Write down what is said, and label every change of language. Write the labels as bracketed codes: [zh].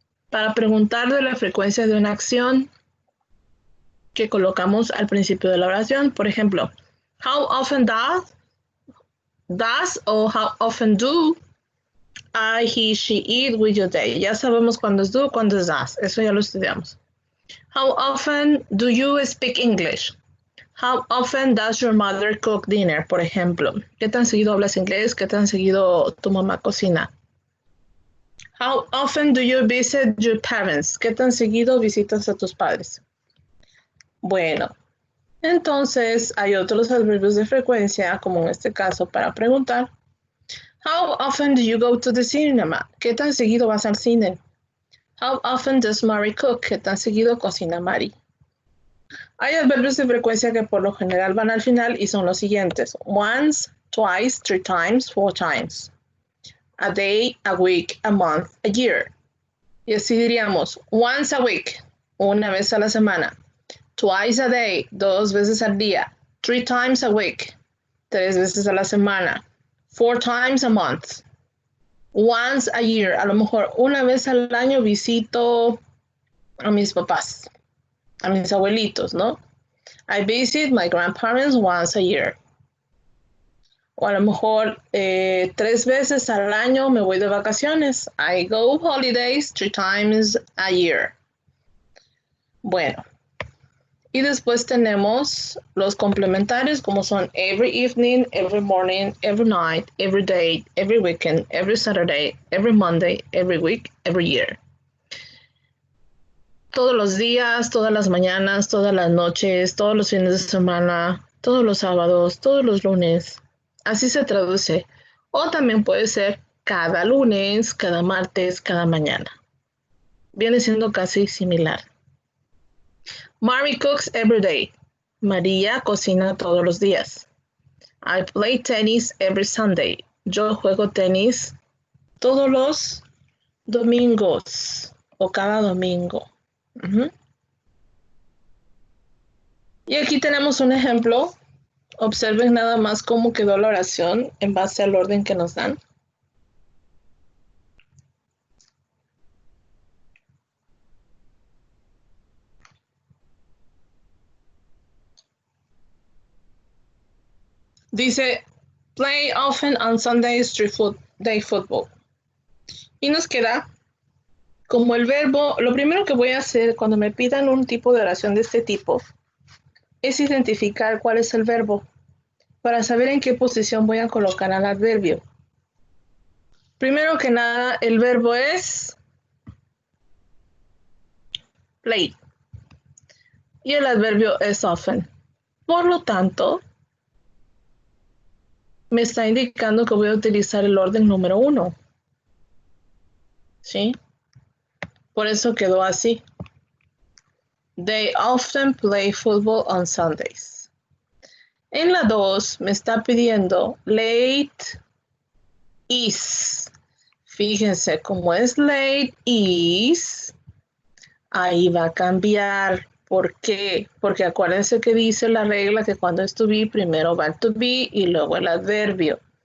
[es] Para preguntar de la frecuencia de una acción que colocamos al principio de la oración, por ejemplo, [en] how often does [es] o [en] how often do I, he, she, it with you, they. [es] Ya sabemos cuándo es do, cuándo es does. Eso ya lo estudiamos. [en] How often do you speak English? How often does your mother cook dinner, [es] por ejemplo? ¿Qué tan seguido hablas inglés? ¿Qué tan seguido tu mamá cocina? [en] How often do you visit your parents? [es] ¿Qué tan seguido visitas a tus padres? Bueno, entonces hay otros adverbios de frecuencia, como en este caso, para preguntar. [en] How often do you go to the cinema? [es] ¿Qué tan seguido vas al cine? [en] How often does Mary cook? [es] ¿Qué tan seguido cocina Mary? Hay adverbios de frecuencia que por lo general van al final y son los siguientes. [en] Once, twice, three times, four times. a day, a week, a month, a year. [es] Y así diríamos, [en] once a week, [es] una vez a la semana. [en] Twice a day, [es] 2 veces al día. [en] 3 times a week, [es] 3 veces a la semana. [en] 4 times a month. Once a year, [es] a lo mejor una vez al año visito a mis papás, a mis abuelitos, ¿no? [en] I visit my grandparents once a year. [es] O a lo mejor 3 veces al año me voy de vacaciones. [en] I go holidays 3 times a year. [es] Bueno, y después tenemos los complementarios como son [en] every evening, every morning, every night, every day, every weekend, every Saturday, every Monday, every week, every year. [es] Todos los días, todas las mañanas, todas las noches, todos los fines de semana, todos los sábados, todos los lunes. Así se traduce. O también puede ser cada lunes, cada martes, cada mañana. Viene siendo casi similar. [en] Mary cooks every day. [es] María cocina todos los días. [en] I play tennis every Sunday. [es] Yo juego tenis todos los domingos o cada domingo. Y aquí tenemos un ejemplo. Observen nada más cómo quedó la oración en base al orden que nos dan. Dice, [en] play often on Sundays day football. [es] Y nos queda como el verbo, lo primero que voy a hacer cuando me pidan un tipo de oración de este tipo es identificar cuál es el verbo para saber en qué posición voy a colocar al adverbio. Primero que nada, el verbo es play y el adverbio es often. Por lo tanto, me está indicando que voy a utilizar el orden número 1. ¿Sí? Por eso quedó así. [en] They often play football on Sundays. [es] En la 2 me está pidiendo late is. Fíjense, como es late is, ahí va a cambiar. ¿Por qué? Porque acuérdense que dice la regla que cuando es to be, primero va el to be y luego el adverbio.